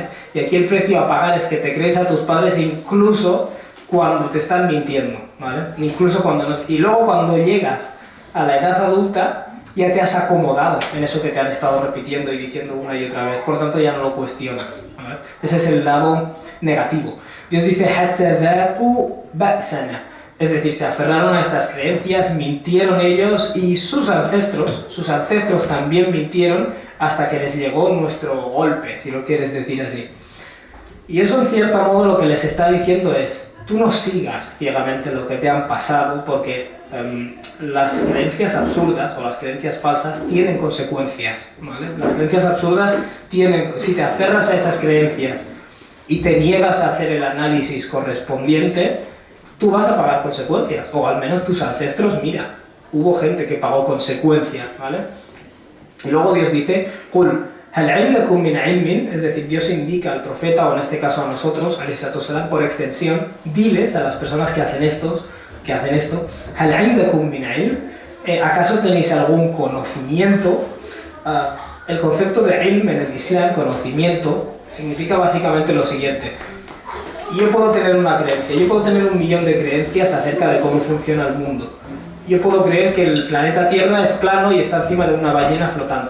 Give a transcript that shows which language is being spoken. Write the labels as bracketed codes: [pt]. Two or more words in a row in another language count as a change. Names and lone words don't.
[es] Y aquí el precio a pagar es que te crees a tus padres incluso cuando te están mintiendo, ¿vale? Incluso cuando no... Y luego cuando llegas a la edad adulta, ya te has acomodado en eso que te han estado repitiendo y diciendo una y otra vez, por lo tanto ya no lo cuestionas, ¿vale? Ese es el lado negativo. Dios dice, [ar] حَتَّى ذَاقُوا بَأْسَنَا. [es] Es decir, se aferraron a estas creencias, mintieron ellos y sus ancestros también mintieron hasta que les llegó nuestro golpe, si lo quieres decir así. Y eso en cierto modo lo que les está diciendo es, tú no sigas ciegamente lo que te han pasado porque las creencias absurdas o las creencias falsas tienen consecuencias, ¿vale? Las creencias absurdas tienen, si te aferras a esas creencias y te niegas a hacer el análisis correspondiente, tú vas a pagar consecuencias, o al menos tus ancestros, mira, hubo gente que pagó consecuencias, ¿vale? Y luego Dios dice, [ar] قُلْ هَلْ عِنْدَكُمْ مِنْ عِلْمٍ, [es] es decir, Dios indica al profeta, o en este caso a nosotros, por extensión, diles a las personas que hacen esto, [ar] هَلْ عِنْدَكُمْ مِنْ عِلْمٍ, [es] ¿acaso tenéis algún conocimiento? El concepto de ilm en el Islam, conocimiento, significa básicamente lo siguiente. Yo puedo tener una creencia, yo puedo tener 1.000.000 de creencias acerca de cómo funciona el mundo. Yo puedo creer que el planeta Tierra es plano y está encima de una ballena flotante.